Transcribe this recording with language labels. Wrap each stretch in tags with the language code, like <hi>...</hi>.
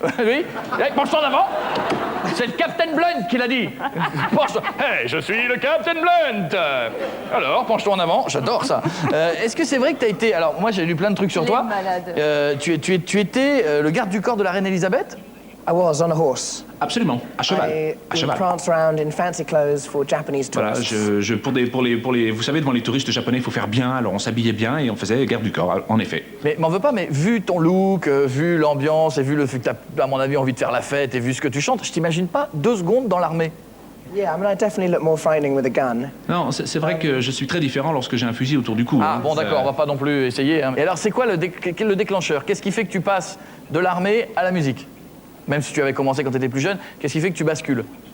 <fr>Oui? Penche-toi en avant? C'est le Captain Blunt qui l'a dit. Penche-toi. Hey, je suis le Captain Blunt. Alors, penche-toi en avant. J'adore ça. Est-ce que c'est vrai que t'as été... Alors, moi, j'ai lu plein de trucs sur toi. Tu étais le garde du corps de la reine Elisabeth?</fr> <en>I was on a horse.</en> <fr>Absolument, à cheval.</fr> <en>I pranced around in fancy clothes for Japanese tourists.</en> <fr>Voilà, pour les, vous savez, devant les touristes japonais, il faut faire bien. Alors on s'habillait bien et on faisait garde du corps, en effet. Mais m'en veux pas, mais vu ton look, vu l'ambiance et vu le fait que t'as, à mon avis, envie de faire la fête et vu ce que tu chantes, je t'imagine pas 2 secondes dans l'armée.</fr> <en>Yeah, I mean, I definitely look more frightening with a gun.</en> <fr>Non, c'est vrai que je suis très différent lorsque j'ai un fusil autour du cou. Ah bon, d'accord, on va pas non plus essayer. Hein. Et alors, c'est quoi le déclencheur? Qu'est-ce qui fait que tu passes de l'armée à la musique? Même si tu avais commencé quand tu étais plus jeune, qu'est-ce qui fait que tu bascules?</fr>